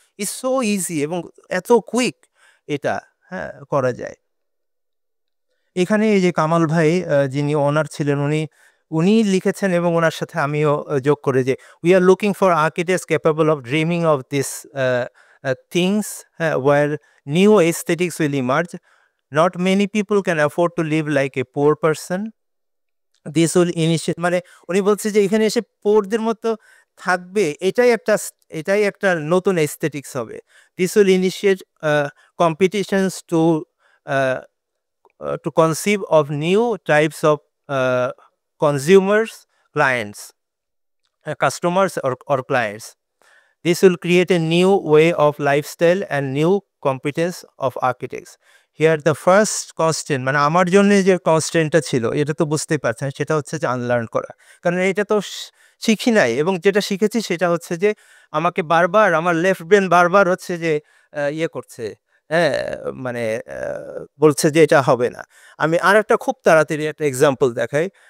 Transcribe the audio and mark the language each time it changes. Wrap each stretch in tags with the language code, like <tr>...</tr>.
<en>it's so easy</en> <bn>এবং এত quick এটা, হ্যাঁ? করা যায়। এখানে এই যে কামাল ভাই যিনি ওনার ছিলেন উনি লিখেছেন এবং উনার সাথে আমিও যোগ করে যে,</bn> <en>"We are looking for architects capable of dreaming of these things, where new aesthetics will emerge. Not many people can afford to live like a poor person. This will initiate"</en> <bn>মানে উনি বলছে যে এখানে এসে পোরদের মতো থাকবে এটাই একটা নতুন aesthetics হবে।</bn> <en>This will initiate competitions uh, to conceive of new types of uh, consumers, clients, customers or clients. This will create a new way of lifestyle and new competence of architects. Here the first constraint</en> <bn>মানে আমার জন্য যে constraint টা ছিল এটা তো বুঝতেই পারছেন সেটা হচ্ছে যে আনলার্ন করা। কারণ এটা তো শিখি নাই এবং যেটা শিখেছি সেটা হচ্ছে যে আমাকে বারবার আমার লেফট ব্রেন বারবার হচ্ছে যে ইয়ে করছে, হ্যাঁ? মানে বলছে যে এটা হবে না। আমি আরেকটা খুব তাড়াতাড়ি একটা এক্সাম্পল দেখাই।</bn>